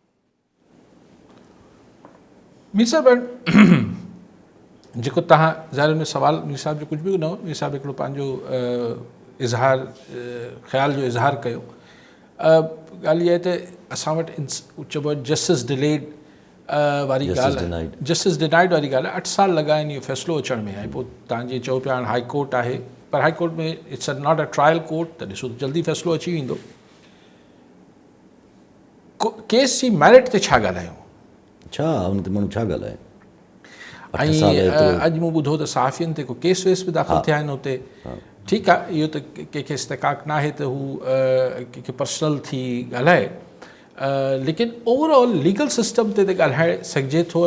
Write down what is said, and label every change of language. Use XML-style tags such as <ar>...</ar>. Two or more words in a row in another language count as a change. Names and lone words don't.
<sd>मीर साहिब जेको तव्हां ज़ाहिर में सवाल मीर साहिब जो कुझु बि न हो, मीर साहिब हिकिड़ो पंहिंजो इज़हार ख़्याल जो इज़हार कयो। ॻाल्हि इहा आहे त असां वटि चइबो आहे</sd> <en>justice delayed</en> <sd>वारी ॻाल्हि,</sd> <en>justice denied</en> <sd>वारी ॻाल्हि आहे। 8 साल लॻा आहिनि इहो फ़ैसिलो अचण में। ऐं पोइ तव्हां जीअं चओ पिया हाणे</sd> <en>High Court</en> <sd>आहे, पर</sd> <en>High Court</en> <sd>में</sd> <en>it's not a trial court,</en> <sd>त ॾिसो जल्दी फ़ैसिलो अची वेंदो। केस जी मेरिट ते छा ॻाल्हायूं, छा हुन ते माण्हू छा ॻाल्हाए? ऐं अॼु मूं ॿुधो त सहाफ़ियुनि ते को केस वेस बि दाख़िल थिया आहिनि हुते। ठीकु आहे, इहो त कंहिंखे इस्तकाक न आहे त हू कंहिंखे पर्सनल थी ॻाल्हाए, लेकिन</sd> <en>overall legal system</en> <sd>ते त ॻाल्हाए सघिजे थो।</sd>